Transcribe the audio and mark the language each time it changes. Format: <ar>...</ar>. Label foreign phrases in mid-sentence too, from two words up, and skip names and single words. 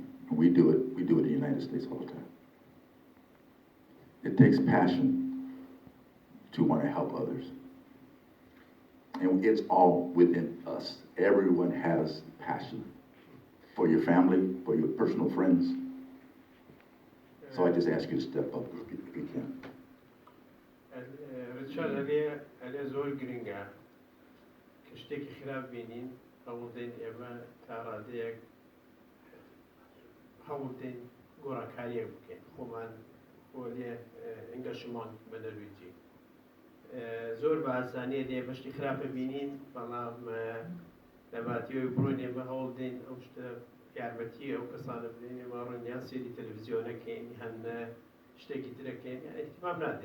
<en>And we do it in the United States all the time. It takes passion to want to help others. And it's all within us. Everyone has passion for your family, for your personal friends. So I just ask you to step up if you can. Richard,</en> <ckb>ئەلێ زۆر گرنگە کە شتێکی خراپ بینین هەوڵ دەین ئێمە تا ڕادەیەک هەوڵ دەین گۆڕانکاریەک بکەین خۆمان بۆ لێ ئەنگەژمان بە دەرویجی زۆر بە ئاسانیە دێ بەشتی خراپە بینین بەڵام لە باتیەوەی بڕۆین ئێمە هەوڵ دەین ئەو شتە یارمەتی ئەو کەسانە بدەین ئێمە ڕەنگیان سێری تەلەڤیزیۆنەکەین هەن شتێکی ترەکەین ئیهتیمام نادەین.</ckb>